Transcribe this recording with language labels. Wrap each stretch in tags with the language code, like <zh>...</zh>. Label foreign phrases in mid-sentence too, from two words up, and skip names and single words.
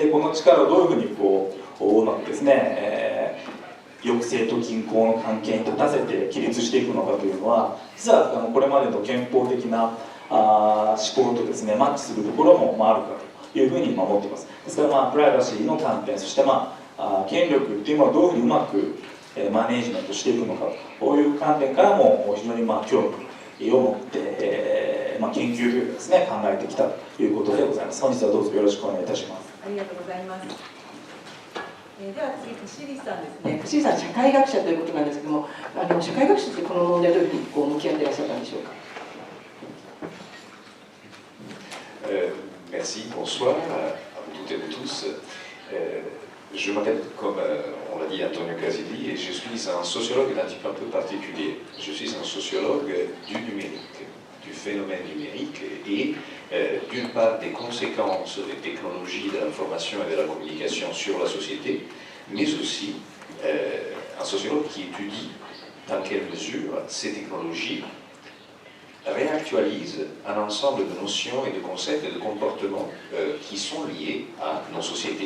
<ja>でこの力をどういうふうにうまくですね、抑制と均衡の関係に立たせて規律していくのかというのは、実はこれまでの憲法的な思考とですねマッチするところもあるかというふうに思っています。ですからプライバシーの観点、そして権力っていうものをどういうふうにうまくマネージメントしていくのか、こういう観点からも非常に興味を持って、研究というかですね、考えてきたということでございます。本日はどうぞよろしくお願いいたします。ありがとうございます。では次、串入さんですね。串入さん、社会学者ということなんですけども、社会学者ってこの問題どういうふうに向き合っていらっしゃったんでしょうか。</ja> <fr>Merci, bonsoir à vous toutes et vous tous. Je m'appelle, comme on l'a dit, Antonio Casilli, et je suis un sociologue d'un type un peu particulier. Je suis un sociologue du numérique, du phénomène numérique, et d'une part des conséquences des technologies de l'information et de la communication sur la société, mais aussi un sociologue qui étudie dans quelle mesure ces technologies réactualisent un ensemble de notions et de concepts et de comportements qui sont liés à nos sociétés.</fr>